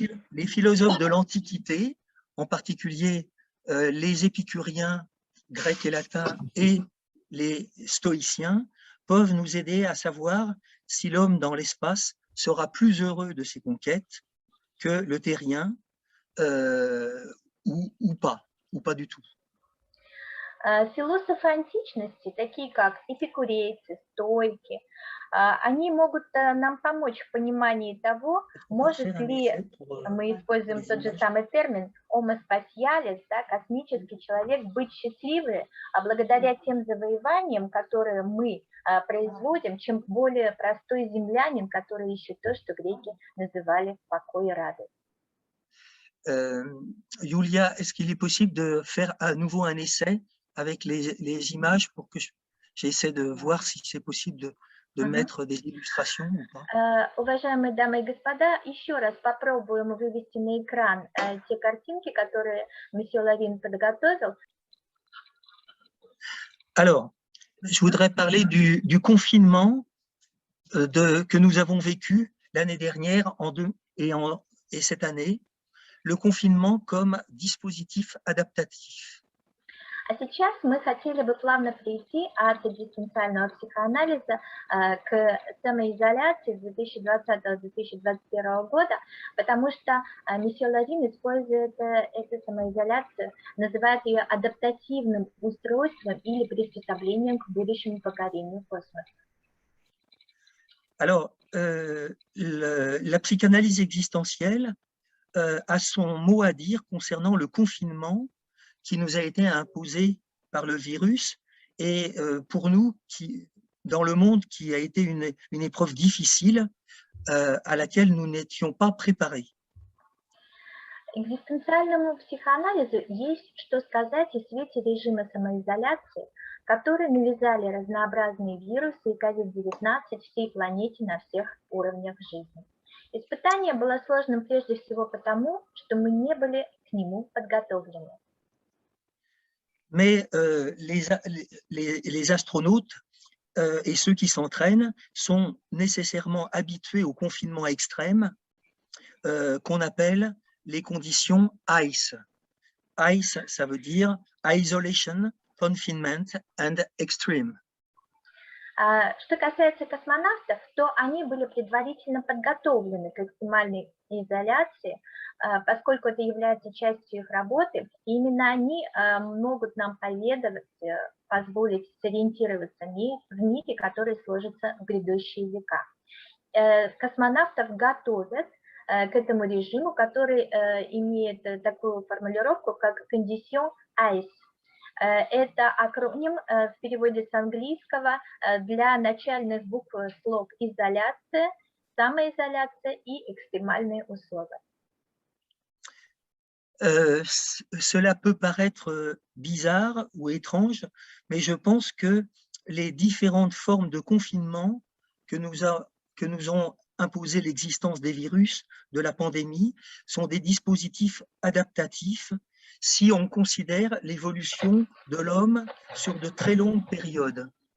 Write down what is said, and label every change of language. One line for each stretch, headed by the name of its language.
French: Les philosophes de l'Antiquité, en particulier les épicuriens grecs et latins et les stoïciens, peuvent nous aider à savoir si l'homme dans l'espace sera plus heureux de ses conquêtes que le terrien ou pas du tout.
Russian: Философы античности, такие как эпикурейцы, стойки, они могут нам помочь в понимании того, может ли, мы используем тот же самый термин homo spatialis, да, космический человек, быть счастливым, благодаря тем завоеваниям, которые мы производим, чем более простой землянин, который ищет то, что греки называли покой и радость.
French: Yulia, est-ce qu'il est possible de faire à nouveau un essai avec les images pour que j'essaie de voir si c'est possible de mettre des illustrations ou pas?
Russian: Уважаемые дамы и господа, еще раз попробуем вывести на экран те картинки, которые месье Лавин подготовил.
French: Alors, je voudrais parler du confinement que nous avons vécu l'année dernière et cette année, le confinement comme dispositif adaptatif.
Russian: А сейчас мы хотели бы плавно перейти от экзистенциального психоанализа к самоизоляции 2020-2021 года, потому что месье Лавин использует эту самоизоляцию, называет ее адаптативным устройством или приспособлением к будущему покорению космоса.
French: Alors, la psychanalyse existentielle a son mot à dire concernant le confinement qui nous a été imposé par le virus et pour nous, dans le monde, qui a été une épreuve difficile à laquelle nous n'étions pas préparés.
Russian: Экзистенциальному психоанализу есть что сказать о свете режима самоизоляции, который навязали разнообразные вирусы и COVID-19 всей планете на всех уровнях жизни. Испытание было сложным прежде всего потому, что мы не были к нему подготовлены.
French: Mais les astronautes et ceux qui s'entraînent sont nécessairement habitués au confinement extrême qu'on appelle les conditions ICE. ICE, ça veut dire Isolation, Confinement and Extreme.
Russian: Что касается космонавтов, то они были предварительно подготовлены к экстремальной изоляции, поскольку это является частью их работы, и именно они могут нам поведать, позволить сориентироваться в мире, который сложится в грядущие века. Космонавтов готовят к этому режиму, который имеет такую формулировку, как «condition ICE». Это акроним в переводе с английского для начальных букв слог изоляция, самоизоляция и экстремальные условия.
French: Cela peut paraître bizarre ou étrange, mais je pense que les différentes formes de confinement que nous ont imposé l'existence des virus, de la pandémie, sont des dispositifs adaptatifs si on considère l'évolution de l'homme sur de très longues périodes.